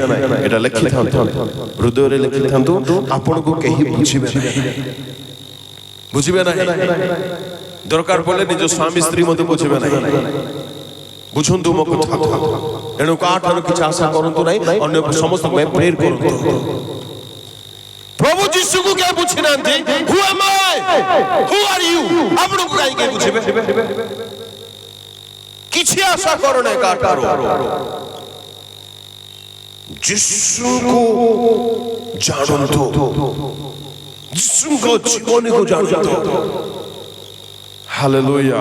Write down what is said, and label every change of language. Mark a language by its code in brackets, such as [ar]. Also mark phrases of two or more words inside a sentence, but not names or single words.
[or] ଏଟା ଲେଖିଥାନ୍ତୁ, ହୃଦୟରେ ଲେଖିଥାନ୍ତୁ, ଆପଣଙ୍କୁ କେହି ବୁଝିବେ ନାହିଁ, ବୁଝିବେ ନାହିଁ। ଦରକାର ପଡ଼ିଲେ ନିଜ ସ୍ୱାମୀ ସ୍ତ୍ରୀ ମଧ୍ୟ ବୁଝିବେ ନାହିଁ। ବୁଝନ୍ତୁ ମୋ କଥା। ଏଣୁ କାହାଠାରୁ କିଛି ଆଶା କରନ୍ତୁ ନାହିଁ, ଅନ୍ୟ ସମସ୍ତଙ୍କ ପାଇଁ ପ୍ରେର କରନ୍ତୁ। ପ୍ରଭୁ ଯୀଶୁକୁ କେହି ବୁଝି ନାହାନ୍ତି। [en] Who am I? Who are you? [or] ଆପଣଙ୍କୁ କାହିଁକି ବୁଝିବେ? କିଛି ଆଶା କର ନାହିଁ କାହାଠାରୁ। ଯୀଶୁଙ୍କୁ ଜାଣନ୍ତୁ, ଯୀଶୁଙ୍କ ଜୀବନକୁ ଜାଣନ୍ତୁ। ହାଲେଲୁୟା।